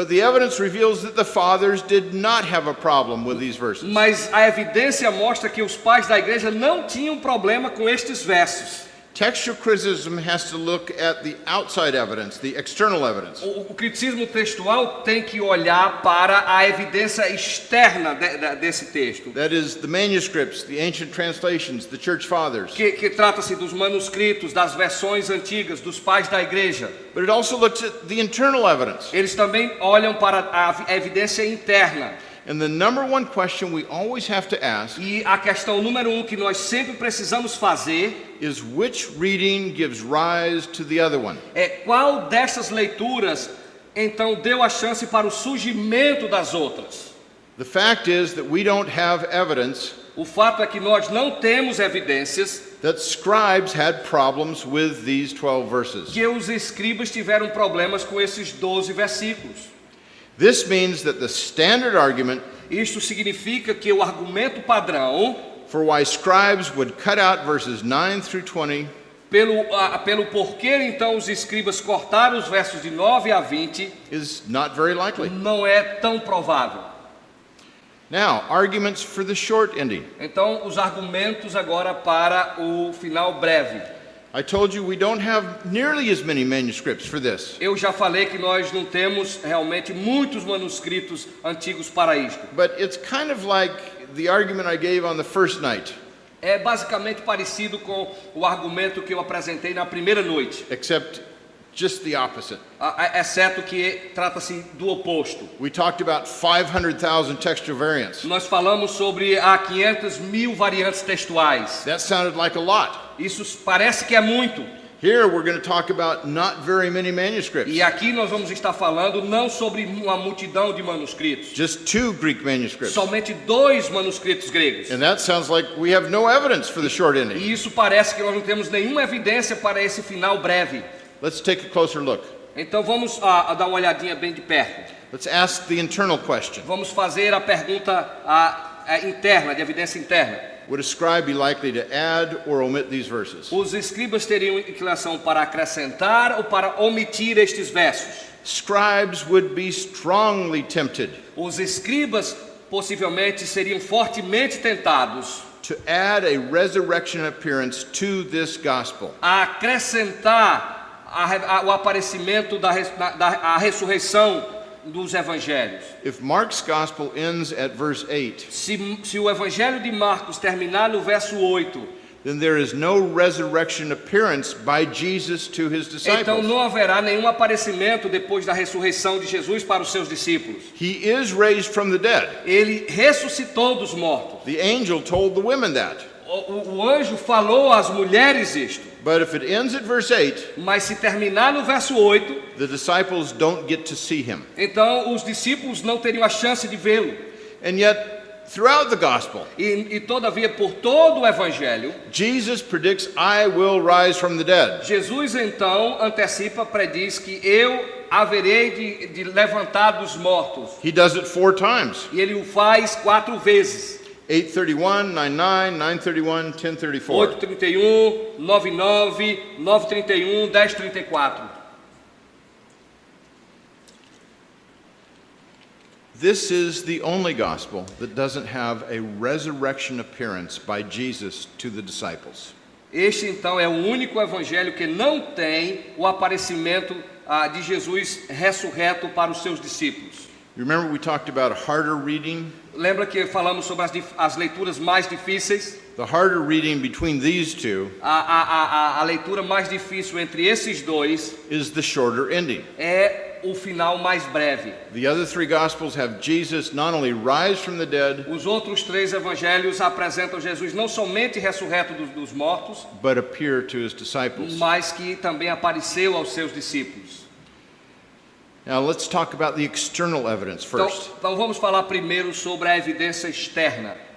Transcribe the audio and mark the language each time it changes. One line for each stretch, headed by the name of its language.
English: But the evidence reveals that the fathers did not have a problem with these verses.
Portuguese: Mas a evidência mostra que os pais da igreja não tinham problema com estes versos.
English: Textual criticism has to look at the outside evidence, the external evidence.
Portuguese: O criticismo textual tem que olhar para a evidência externa desse texto,
English: That is, the manuscripts, the ancient translations, the church fathers.
Portuguese: que trata-se dos manuscritos, das versões antigas, dos pais da igreja.
English: But it also looks at the internal evidence.
Portuguese: Eles também olham para a evidência interna.
English: And the number one question we always have to ask
Portuguese: E a questão número 1 que nós sempre precisamos fazer
English: is which reading gives rise to the other one?
Portuguese: é qual dessas leituras então deu a chance para o surgimento das outras.
English: The fact is that we don't have evidence
Portuguese: O fato é que nós não temos evidências
English: that scribes had problems with these 12 verses.
Portuguese: que os escribas tiveram problemas com esses 12 versículos.
English: This means that the standard argument
Portuguese: Isto significa que o argumento padrão
English: for why scribes would cut out verses 9 through 20
Portuguese: pelo porquê então os escribas cortaram os versos de 9 a 20
English: is not very likely.
Portuguese: não é tão provável.
English: Now, arguments for the short ending.
Portuguese: Então, os argumentos agora para o final breve.
English: I told you we don't have nearly as many manuscripts for this.
Portuguese: Eu já falei que nós não temos realmente muitos manuscritos antigos para isto.
English: But it's kind of like the argument I gave on the first night,
Portuguese: É basicamente parecido com o argumento que eu apresentei na primeira noite,
English: except just the opposite.
Portuguese: exceto que trata-se do oposto.
English: We talked about 500,000 textual variants.
Portuguese: Nós falamos sobre 500.000 variantes textuais.
English: That sounded like a lot.
Portuguese: Isso parece que é muito.
English: Here we're going to talk about not very many manuscripts.
Portuguese: E aqui nós vamos estar falando não sobre uma multidão de manuscritos,
English: Just 2 Greek manuscripts.
Portuguese: somente 2 manuscritos gregos.
English: And that sounds like we have no evidence for the short ending.
Portuguese: E isso parece que nós não temos nenhuma evidência para esse final breve.
English: Let's take a closer look.
Portuguese: Então vamos dar uma olhadinha bem de perto.
English: Let's ask the internal question.
Portuguese: Vamos fazer a pergunta interna, de evidência interna.
English: Would a scribe be likely to add or omit these verses?
Portuguese: Os escribas teriam inclinação para acrescentar ou para omitir estes versos?
English: Scribes would be strongly tempted
Portuguese: Os escribas possivelmente seriam fortemente tentados
English: to add a resurrection appearance to this gospel.
Portuguese: a acrescentar o aparecimento a ressurreição dos evangelhos.
English: If Mark's gospel ends at verse 8,
Portuguese: Se o evangelho de Marcos terminar no verso 8,
English: then there is no resurrection appearance by Jesus to his
Portuguese: então
English: disciples.
Portuguese: não haverá nenhum aparecimento depois da ressurreição de Jesus para os seus discípulos.
English: He is raised from the dead.
Portuguese: Ele ressuscitou dos mortos.
English: The angel told the women that.
Portuguese: O anjo falou às mulheres isto.
English: But if it ends at verse 8,
Portuguese: Mas se terminar no verso 8,
English: the disciples don't get to see him.
Portuguese: então os discípulos não teriam a chance de vê-lo.
English: And yet, throughout the gospel,
Portuguese: E todavia, por todo o evangelho,
English: Jesus predicts, I will rise from the dead.
Portuguese: Jesus então antecipa, prediz que eu haverei de levantar dos mortos.
English: He does it 4 times.
Portuguese: E ele o faz 4 vezes.
English: 8:31, 9:9, 9:31, 10:34.
Portuguese: 8:31, 9:9, 9:31, 10:34.
English: This is the only gospel that doesn't have a resurrection appearance by Jesus to the disciples.
Portuguese: Este então é o único evangelho que não tem o aparecimento de Jesus ressurreto para os seus discípulos.
English: You remember we talked about harder reading?
Portuguese: Lembra que falamos sobre as leituras mais difíceis?
English: The harder reading between these two
Portuguese: A leitura mais difícil entre esses dois
English: is the shorter ending.
Portuguese: é o final mais breve.
English: The other 3 gospels have Jesus not only rise from the dead,
Portuguese: Os outros 3 evangelhos apresentam Jesus não somente ressurreto dos mortos,
English: but appear to his disciples.
Portuguese: mas que também apareceu aos seus discípulos.
English: Now let's talk about the external evidence first.
Portuguese: Então vamos falar primeiro sobre a evidência externa.